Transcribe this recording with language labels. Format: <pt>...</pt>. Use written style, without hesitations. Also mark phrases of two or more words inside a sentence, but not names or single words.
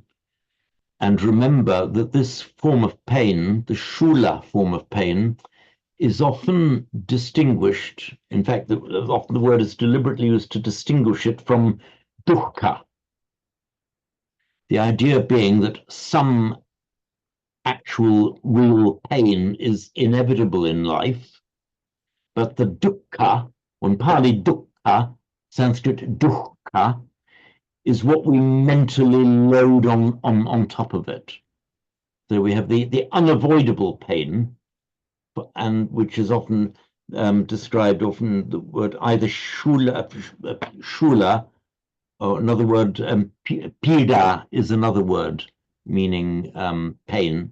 <en>And remember that this form of pain, the shula form of pain, is often distinguished. In fact, often the word is deliberately used to distinguish it from dukkha. The idea being that some actual real pain is inevitable in life, but the dukkha, on Pali dukkha, Sanskrit dukkha, is what we mentally load on top of it. So we have the unavoidable pain, and which is often described, often the word either shula, or another word, pida is another word meaning pain.</en>